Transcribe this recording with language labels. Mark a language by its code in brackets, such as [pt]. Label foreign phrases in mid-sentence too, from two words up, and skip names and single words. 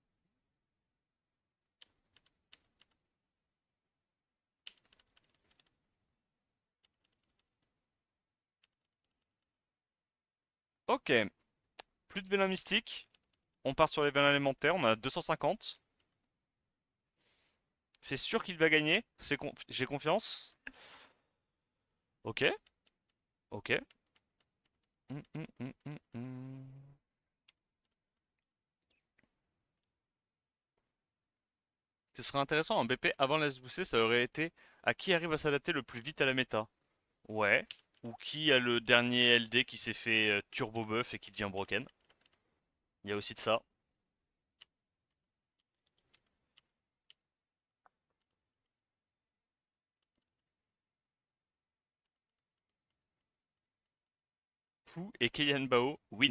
[fr] Ok, plus de vélin mystique. On part sur les vélins élémentaires, on a 250. C'est sûr qu'il va gagner, j'ai confiance. Ok, ok. Hum, hum, hum, hum, hum. Ce serait intéressant, un BP avant la SBC, ça aurait été à qui arrive à s'adapter le plus vite à la méta. Ouais. Ou qui a le dernier LD qui s'est fait [en] turbo buff [fr] et qui devient broken. Il y a aussi de ça. Fu et Kellyanne Bao win.